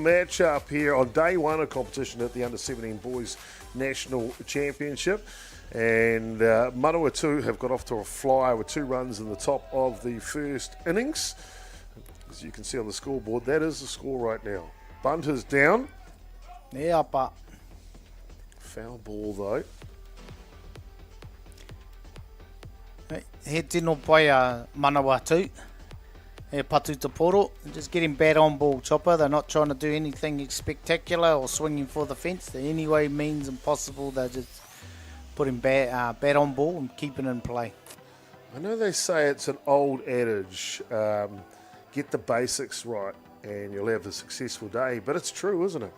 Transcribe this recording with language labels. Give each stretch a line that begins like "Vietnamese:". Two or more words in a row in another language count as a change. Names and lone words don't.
English: matchup here on day 1 of competition at the Under-17 Boys National Championship. And Manawatū have got off to a flyer with 2 runs in the top of the first innings. As you can see on the scoreboard, that is the score right now. Bunt is down. Yeah, but Foul ball though.
Māori: He tino pai a Manawatū. He patu te poro.
English: Just getting bat on ball, Chopper. They're not trying to do anything spectacular or swinging for the fence. The any way means impossible. They're just putting bat on ball and keeping it in play. I know they say it's an old adage, get the basics right and you'll have a successful day, but it's true, isn't it?